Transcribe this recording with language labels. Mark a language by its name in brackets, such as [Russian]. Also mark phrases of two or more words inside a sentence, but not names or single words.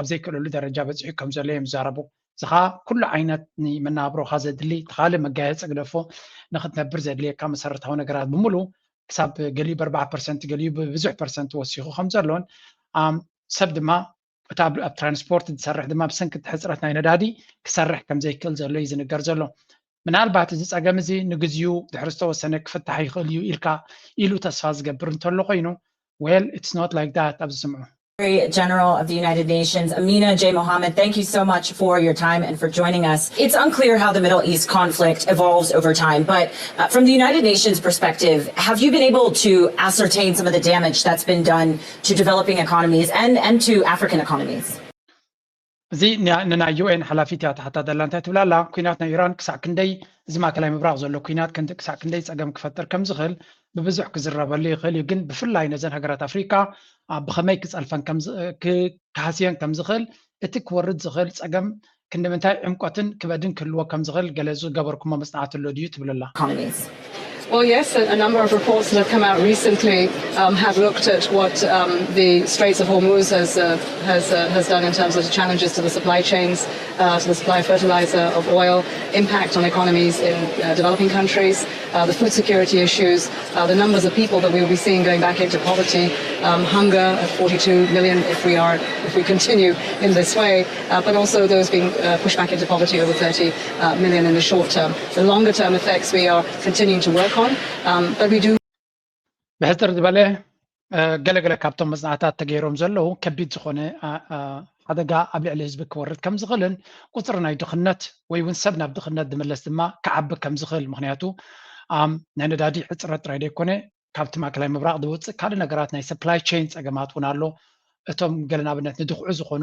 [Tigrinya] ዘይክእለሉ ደረጃ በፂሑ ከም ዘሎ እዮም ዝዛረቡ ዝኻ ኩሉ ዓይነት ንመናብሮኻ ዘድሊ ተኻልእ መጋየፂ ግደፎ ንክትነብር ዘድልየካ መሰረታዊ ነገራት ብምሉ ክሳብ ገሊኡ ብ4% ገሊኡ ብብዙሕ ፐርሰንት ወሲኹ ከም ዘሎን ሰብ ድማ እታ ኣብ ትራንስፖርት ዝሰርሕ ድማ ብሰንኪ ሕፅረት ናይ ነዳዲ ክሰርሕ ከም ዘይክእል ዘሎ እዩ ዝንገር ዘሎ ምናልባት እዚ ፀገም እዚ ንግዚኡ ድሕሪ ዝተወሰነ ክፍታሕ ይኽእል እዩ ኢሉ ተስፋ ዝገብር እንተሎ ኮይኑ [English] well it's not like that [Tigrinya] ኣብዚ ስምዑ [English] General of the United Nations, Amina J. Mohammed, thank you so much for your time and for joining us. It's unclear how the Middle East conflict evolves over time, but from the United Nations perspective, have you been able to ascertain some of the damage that's been done to developing economies and to African economies? [Tigrinya] እዚ ንናይ ዩኤን ሓላፊት እያ ተሓታተላ እንታይ ትብላ ኣላ ኩናት ናይ ኢራን ክሳዕ ክንደይ እዚ ማእከላይ ምብራቕ ዘሎ ኩናት ክሳዕ ክንደይ ፀገም ክፈጥር ከም ዝኽእል ብብዙሕ ክዝረበሉ ይኽእል እዩ ግን ብፍላይ ነዘን ሃገራት ኣፍሪካ ብኸመይ ክፀልፈን ክሃስየን ከም ዝኽእል እቲ ክወርድ ዝኽእል ፀገም ክንምንታይ ዕምቆትን ክበድን ክህልዎ ከም ዝኽእል ገለ ዝገበርኩሞ መፅናዕት ኣሎ ድዩ ትብለላ [English] Well, yes, a number of reports that have come out recently have looked at what the Straits of Hormuz has done in terms of the challenges to the supply chains to the supply of fertilizer, of oil, impact on economies in developing countries, the food security issues, the numbers of people that we will be seeing going back into poverty, hunger at 42 million if we continue in this way, but also those being pushed back into poverty, over 30 million in the short term. The longer term effects we are continuing to work on, but we do. بهتر دبله [Tigrinya] ገለገለ ካብቶም መጽናዕታት ተገይሮም ዘለው ከቢድ ዝኾነ ሓደጋ ኣብ ልዕሊ ህዝቢ ክወርድ ከም ዝኽእልን ቁፅሪ ናይ ድኽነት ወይ እውን ሰብ ናብ ድኽነት ዝመለስ ድማ ክዓቢ ከም ዝኽእል ምክንያቱ ናይ ነዳዲ ሕፅረት ጥራይ ደይኮነ ካብቲ ማእከላይ ምብራቅ ዝወፅእ ካልእ ነገራት ናይ [English] supply chain [Tigrinya] ፀገማት እውን ኣሎ እቶም ገለ ንኣብነት ንድኩዑ ዝኾኑ